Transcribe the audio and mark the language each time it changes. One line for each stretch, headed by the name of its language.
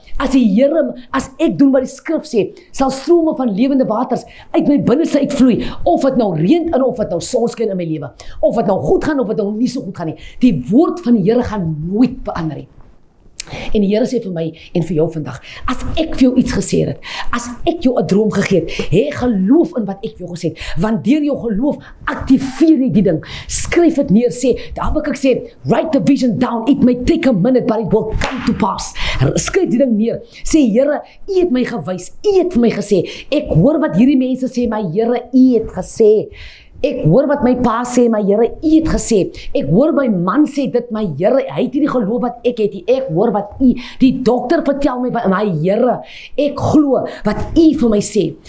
Afrikaans: As ek doen wat die skrif sê, sal strome van lewende waters uit my binneste uitvloei, of dit nou reën of dit nou sonskyn in my lewe, of dit nou goed gaan of dit nou nie so goed gaan nie. Die woord van die Here gaan nooit verander nie. En die Here sê vir my en vir jou vandag, as ek vir jou iets gesê het, as ek jou 'n droom gegee het, hê geloof in wat ek vir jou gesê het, want deur jou geloof aktiveer jy die ding. Skryf dit neer, Habakuk sê,
English: write the vision down, it may take a minute, but it will come to pass.
Afrikaans: Skryf die ding neer, sê Here, U het my gewys, U het vir my gesê, ek hoor wat hierdie mense sê, maar Here, U het gesê. Ek hoor wat my pa sê, maar Here, U het gesê. Ek hoor my man sê dit, maar Here, hy het nie die geloof wat ek het nie. Ek hoor wat U, die dokter vertel my, maar Here, ek glo wat U vir my sê.